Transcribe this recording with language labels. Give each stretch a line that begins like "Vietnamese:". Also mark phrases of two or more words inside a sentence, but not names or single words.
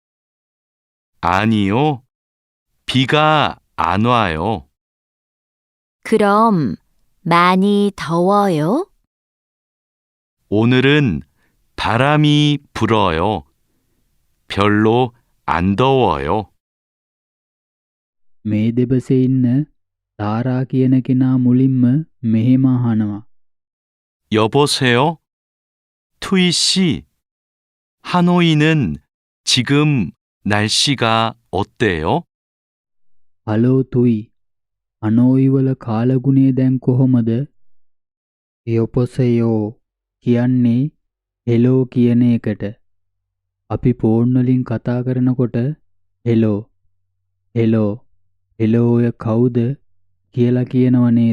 Korean: 아니요. 비가 안 와요. 그럼 많이 더워요? 오늘은 바람이 불어요. 별로 안 더워요.
Sinhala: මේ දෙබසේ ඉන්න තාරා කියන කෙනා මුලින්ම මෙහෙම අහනවා.
Korean: 여보세요? 투이 씨, 하노이는 지금 날씨가 어때요?
Sinhala: හලෝ තුයි. අනෝයි වල කාලගුණය දැන් කොහොමද? යොපොසයෝ කියන්නේ හෙලෝ කියන එකට. අපි ෆෝන් වලින් කතා කරනකොට හෙලෝ හෙලෝ හෙලෝ ඔය කවුද කියලා කියනව නේද?